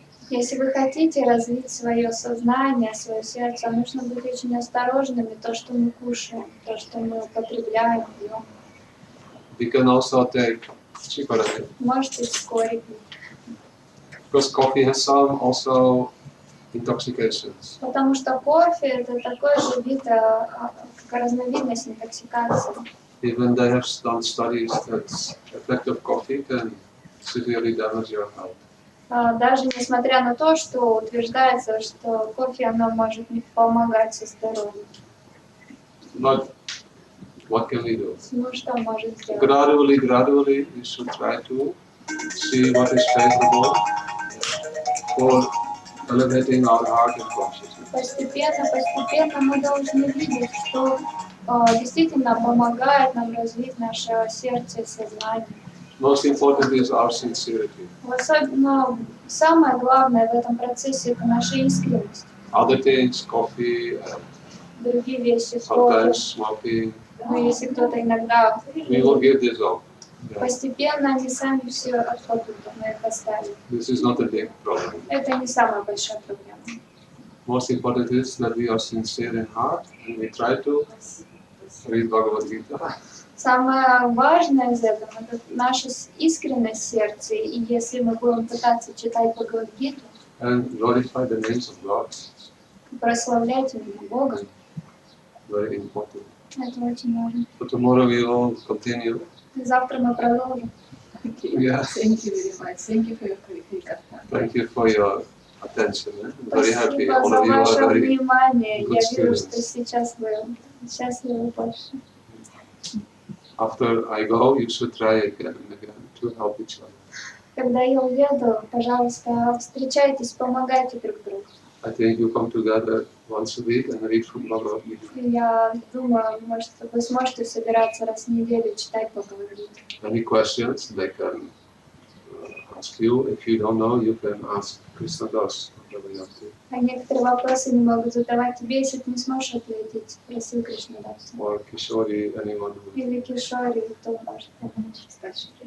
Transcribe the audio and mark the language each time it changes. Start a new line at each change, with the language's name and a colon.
Russian: Если вы хотите развить свое сознание, свое сердце, нужно быть очень осторожными, то, что мы кушаем, то, что мы употребляем, пьем.
English: You can also take chocolate,
Russian: Можете вскоре пить.
English: because coffee has some also intoxications.
Russian: Потому что кофе это такой же вид, как разновидность интоксикации.
English: Even they have done studies that effect of coffee can severely damage your health.
Russian: Даже несмотря на то, что утверждается, что кофе оно может не помогать со здоровьем.
English: But what can we do?
Russian: Ну что может сделать?
English: Gradually, we should try to see what is favorable for elevating our heart and consciousness.
Russian: Постепенно мы должны видеть, что действительно помогает нам развить наше сердце и сознание.
English: Most important is our sincerity.
Russian: Особенно самое главное в этом процессе это наша искренность.
English: Other things, coffee, and
Russian: Другие вещи, кофе.
English: sometimes smoking,
Russian: Но если кто-то иногда
English: we will give this up. Yeah.
Russian: постепенно они сами все отпадут, мы их оставим.
English: This is not a big problem.
Russian: Это не самая большая проблема.
English: Most important is that we are sincere in heart and we try to read Bhagavad Gita.
Russian: Самое важное из этого – это наша искренность в сердце. И если мы будем пытаться читать Бхагавад-гиту,
English: And glorify the names of God.
Russian: прославлять имя Бога,
English: Very important.
Russian: это очень важно.
English: So tomorrow we will continue.
Russian: И завтра мы продолжим.
English: Yeah. Thank you very much. Thank you for your critical. Thank you for your attention. I'm very happy.
Russian: Спасибо
English: All
Russian: за
English: of you are
Russian: ваше
English: very
Russian: внимание.
English: good
Russian: Я вижу,
English: students.
Russian: что сейчас вы счастливы больше.
English: After I go, you should try again and again to help each other.
Russian: Когда я уеду, пожалуйста, встречайтесь, помогайте друг другу.
English: I think you come together once a week and read from Bhagavad Gita.
Russian: Я думаю, может, вы сможете собираться раз в неделю читать Бхагавад-гиту.
English: Any questions they can ask you. If you don't know, you can ask Krishna Das.
Russian: А некоторые вопросы не могут задавать тебе, если ты не сможешь ответить. Спроси Кришнадаса.
English: Or Kishori, anyone who.
Russian: Или Кишори, кто может помочь.